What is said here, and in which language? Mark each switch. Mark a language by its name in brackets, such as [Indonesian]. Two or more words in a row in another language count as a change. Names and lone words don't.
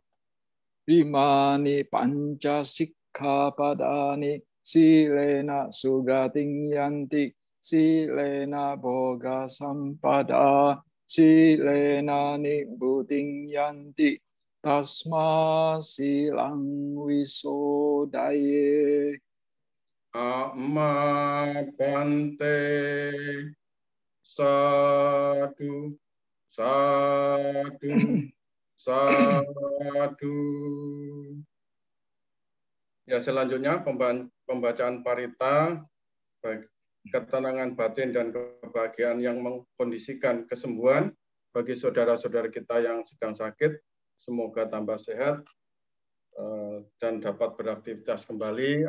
[Pali] Imani panca sikkhapadani silena sugating yanti, silena boga sampada, silena nibbutting yanti, tasma silang wisodaye. Amma bante. Sadu, sadu, sadu. [Indonesian] Ya, selanjutnya pembacaan parita, ketenangan batin dan kebahagiaan yang mengkondisikan kesembuhan bagi saudara-saudara kita yang sedang sakit, semoga tambah sehat dan dapat beraktivitas kembali.